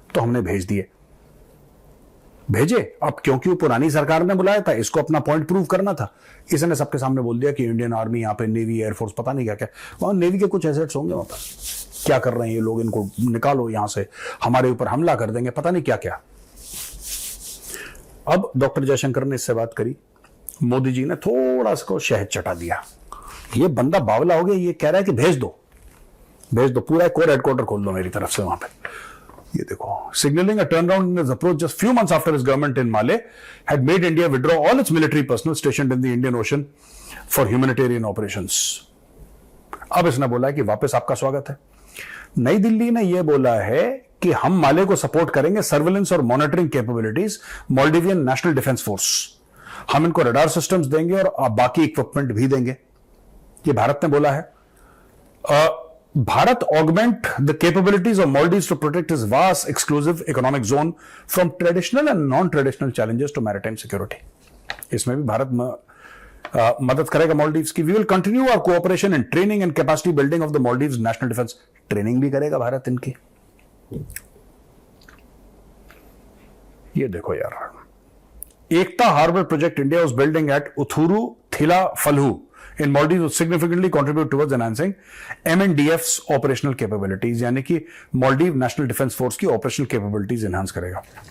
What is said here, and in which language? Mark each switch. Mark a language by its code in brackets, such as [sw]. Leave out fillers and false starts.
[hi] तो हमने भेजे। अब क्योंकि वो पुरानी सरकार ने बुलाया था, इसको अपना पॉइंट प्रूव करना था, इसने सबके सामने बोल दिया कि इंडियन आर्मी यहाँ पे, नेवी, एयरफोर्स, पता नहीं क्या क्या, वहां नेवी के कुछ एसेट्स होंगे वहां पर, क्या कर रहे हैं ये लोग, इनको निकालो यहां से, हमारे ऊपर हमला कर देंगे, पता नहीं क्या क्या। अब डॉक्टर जयशंकर ने इससे बात करी, मोदी जी ने थोड़ा सा शहद चटा दिया। ये बंदा बावला हो गया, ये कह रहा है कि भेज दो पूरा कोर हेडक्वार्टर खोल दो मेरी तरफ से वहां पे। ये देखो, [en] signaling a turnaround in his approach just few months after his government in Male had made India withdraw all its military personnel stationed in the Indian Ocean for humanitarian operations. [hi] अब इसने बोला है कि वापस आपका स्वागत है। नई दिल्ली ने यह बोला है कि हम माले को सपोर्ट करेंगे सर्विलेंस और monitoring capabilities Maldivian national defence force, हम इनको रडार सिस्टम्स देंगे और बाकी इक्विपमेंट भी देंगे। ये भारत ने बोला है। [en] Bharat augment the capabilities of Maldives to protect its vast exclusive economic zone from traditional and non-traditional challenges to maritime security. [hi] इसमें भी भारत मदद करेगा मालदीव्स की। [en] We will continue our cooperation in training and capacity building of the Maldives national defense. [hi] Training भी करेगा भारत इनकी। ये देखो यार, एकता harbour project India [en] was building at Uthuru Thila Falhu in Maldives will significantly contribute towards enhancing MNDF's operational capabilities, [hi] यानी कि Maldives national defence force की operational capabilities enhance करेगा।